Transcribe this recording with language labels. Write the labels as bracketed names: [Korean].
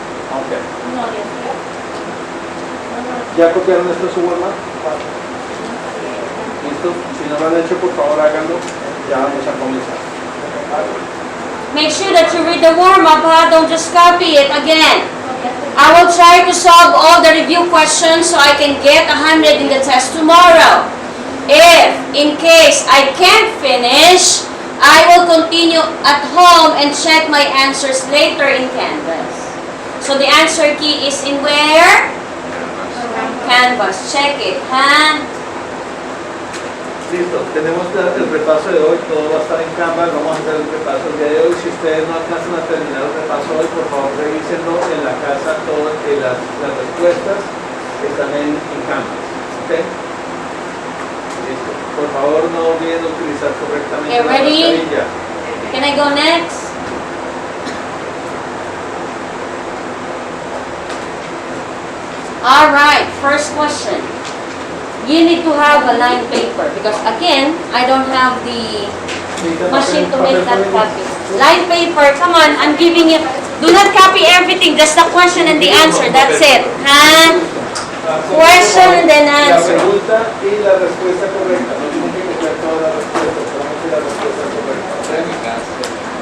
[English] Okay. [Spanish] ¿Ya copiaron esto en su forma? ¿Listo? Si no lo han hecho, por favor háganlo. Ya vamos a comenzar. [English] Make sure that you read the warm-up, don't just copy it again. I will try to solve all the review questions so I can get 100 in the test tomorrow. If, in case I can't finish, I will continue at home and check my answers later in Canvas. So the answer key is in where? Canvas. Check it, huh? [Spanish] Listo, tenemos el repaso de hoy, todo va a estar en Canvas, vamos a hacer el repaso el día de hoy. Si ustedes no alcanzan a terminar el repaso hoy, por favor revísenlo en la casa, todas las respuestas están en Canvas. ¿Okay? Listo. Por favor no olviden utilizar correctamente la mascarilla. [English] Can I go next? Alright, first question. You need to have a line paper because again, I don't have the machine to make that copy. Line paper, come on, I'm giving you. Do not copy everything, just the question and the answer, that's it. Huh? Question and then answer. [Spanish] La pregunta y la respuesta correcta. No tienen que copiar todas las respuestas, solamente la respuesta correcta.